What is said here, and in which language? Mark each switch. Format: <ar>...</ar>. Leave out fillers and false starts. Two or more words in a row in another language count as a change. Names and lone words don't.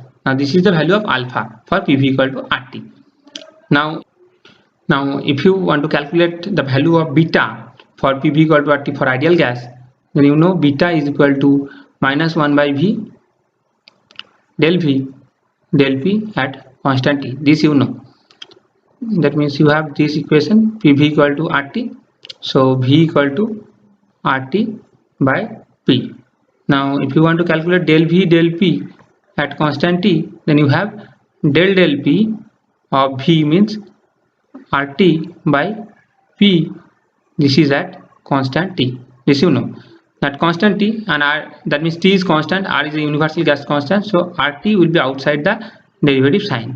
<en>Now this is the value of alpha for PV equal to RT. Now if you want to calculate the value of beta for PV equal to RT for ideal gas, then beta is equal to minus 1 by V del P at constant T. This that means you have this equation PV equal to RT. So V equal to RT by P. Now if you want to calculate del V del P at constant T, then you have del P of V means RT by P. This is at constant T. This that constant T, and R, that means T is constant, R is a universal gas constant, so RT will be outside the derivative sign.</en>